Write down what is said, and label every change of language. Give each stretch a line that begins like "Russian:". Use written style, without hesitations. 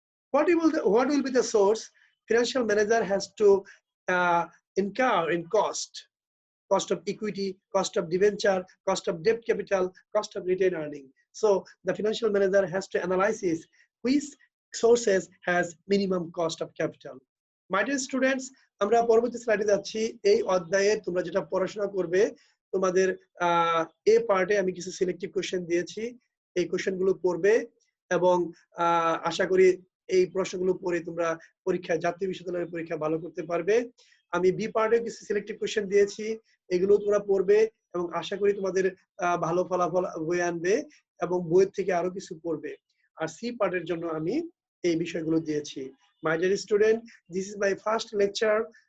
English: What will be the source? Financial manager has to incur in cost of equity, cost of debenture, cost of debt capital, cost of retained earning. So the financial manager has to analyze which sources has minimum cost of capital. My dear students,
Bangla: আমরা পরবর্তী স্লাইডে যাচ্ছি। এই অধ্যায়ে তোমরা যেটা পড়াশোনা করবে, তোমাদের এ পার্টে আমি কিছু সিলেক্টিভ কোশ্চেন দিয়েছি, এই কোশ্চেনগুলো পড়বে এবং আশা করি এই প্রশ্নগুলো পড়ে তোমরা পরীক্ষায়, জাতীয় বিশ্ববিদ্যালয়ের পরীক্ষা ভালো করতে পারবে। আমি বি পার্টে কিছু সিলেক্টিভ কোশ্চেন দিয়েছি, এগুলো তোমরা পড়বে এবং আশা করি তোমাদের ভালো ফলাফল বয়ে আনবে এবং বইয়ের থেকে আরো কিছু পড়বে। আর সি পার্টের জন্য আমি এই বিষয়গুলো দিয়েছি।
English: My dear student, this is my first lecture.